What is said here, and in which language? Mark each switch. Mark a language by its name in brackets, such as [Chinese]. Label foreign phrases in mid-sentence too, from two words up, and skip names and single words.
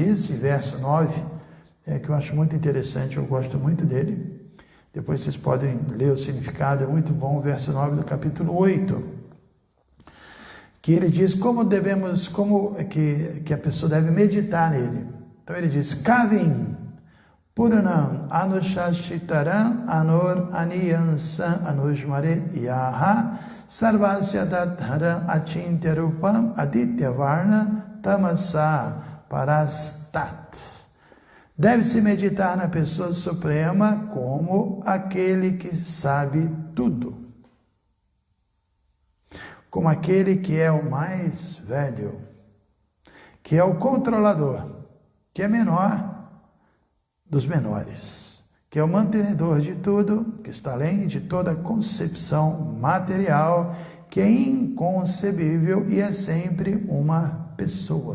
[Portuguese] Esse verso 9 é que eu acho muito interessante, eu gosto muito dele. Depois vocês podem ler o significado, é muito bom, o verso 9 do capítulo 8. Que ele diz como que a pessoa deve meditar nele. Então ele diz: [Sanskrit] कविं पुराणम् अनुशासितारम् अणोर् अणीयांसम् अनुस्मरेद् यः सर्वस्य धातारम् अचिन्त्य रूपम् आदित्य वर्णं तमसः परस्तात्. [Portuguese] Deve-se meditar na pessoa suprema como aquele que sabe tudo, como aquele que é o mais velho, que é o controlador, que é menor dos menores, que é o mantenedor de tudo, que está além de toda concepção material, que é inconcebível e é sempre uma pessoa.